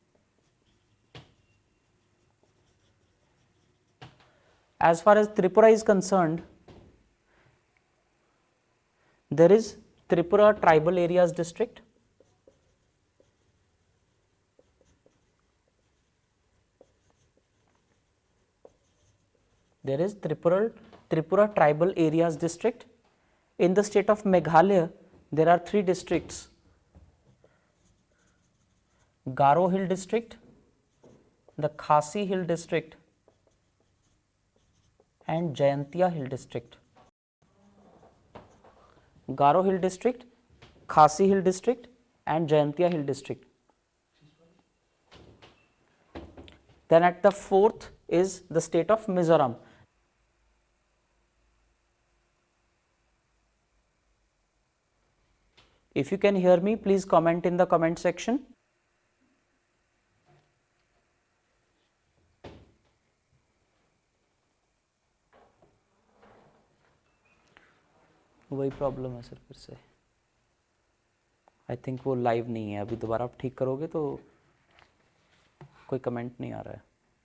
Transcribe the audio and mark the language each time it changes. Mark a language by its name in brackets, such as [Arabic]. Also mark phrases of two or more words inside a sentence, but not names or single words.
[English] As far as Tripura is concerned, there is Tripura Tribal Areas District. There is Tripura Tribal Areas District. In the state of Meghalaya, there are 3 districts: Garo Hill District, the Khasi Hill District and Jayantia Hill District. Garo Hill District, Khasi Hill District and Jayantia Hill District. Then at the 4th is the state of Mizoram. If you can hear me, please comment in the comment section. [Hindi] वही प्रॉब्लम है सर फिर से, [English] I think [Hindi] वो लाइव नहीं है अभी, दोबारा आप ठीक करोगे तो कोई कमेंट नहीं आ रहा है।